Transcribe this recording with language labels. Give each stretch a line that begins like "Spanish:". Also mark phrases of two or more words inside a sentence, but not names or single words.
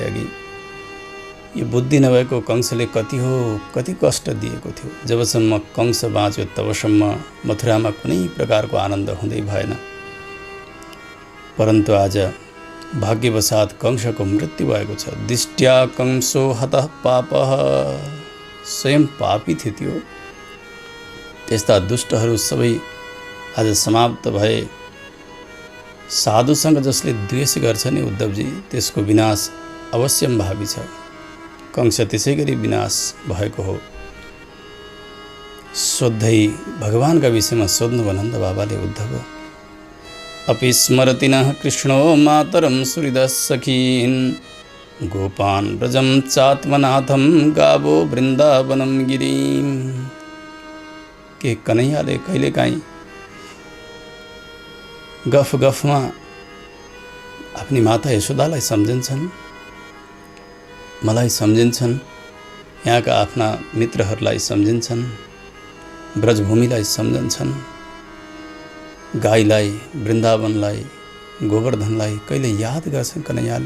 Nepali: अघि यो बुद्धि नभएको कंसले कति कष्ट दिएको थियो। जबसम्म कंस बाँच्यो तबसम्म मथुरामा कुनै प्रकारको आनन्द हुँदै भएन। परन्तु आज भाग्यवशात कंसको मृत्यु भएको छ।
Sanskrit: दृष्ट्या कंसो हतः पापः।
Nepali: स्वयं पापी थियो त्यो। त्यस्ता दुष्टहरू सबै आज समाप्त भए। साधुसँग जसले द्वेष गर्छ नि उद्धवजी, त्यसको विनाश अवश्यम्भावी छ। कंस त्यसै गरी विनाश भएको हो। सोध्दै भगवानका विषयमा सोध्नुभयो नन्द बाबाले उद्धव।
Sanskrit: अपि स्मरति नः कृष्णो मातरं सुहृदः सखीन् गोपान् व्रजं चात्मनाथं गावो वृन्दावनं गिरिम्।
Nepali: के कन्हैयाले कहिलेकाहीँ गफ गफमा आफ्नी माता यशोदालाई सम्झन्छन्, मलाई सम्झन्छन्, यहाँका आफ्ना मित्रहरूलाई सम्झन्छन्, ब्रजभूमिलाई सम्झन्छन्, गाईलाई, वृन्दावनलाई, गोवर्धनलाई कहिले याद गर्छन् कन्हैयाले?